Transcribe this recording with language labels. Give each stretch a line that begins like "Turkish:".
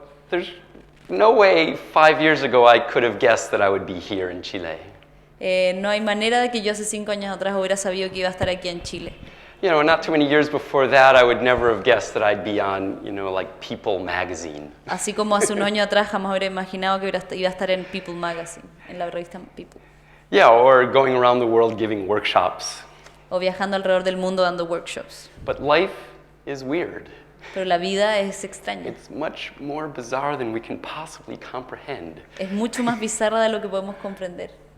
English: There's no way 5 years ago I could have guessed that I would be here in Chile.
Spanish: No hay manera de que yo hace 5 años atrás hubiera sabido que iba a estar aquí en Chile.
English: You know, not too many years before that, I would never have guessed that I'd be on, you know, like People magazine.
Spanish: Así como hace un año atrás jamás hubiera imaginado que iba a estar en People Magazine, en la revista People.
English: Yeah, or going around the world giving workshops.
Spanish: O viajando alrededor del mundo dando workshops.
English: But life is weird.
Spanish: Pero la vida es extraña.
English: It's much more bizarre than we can possibly comprehend.
Spanish: Es mucho más bizarra de lo que podemos comprender.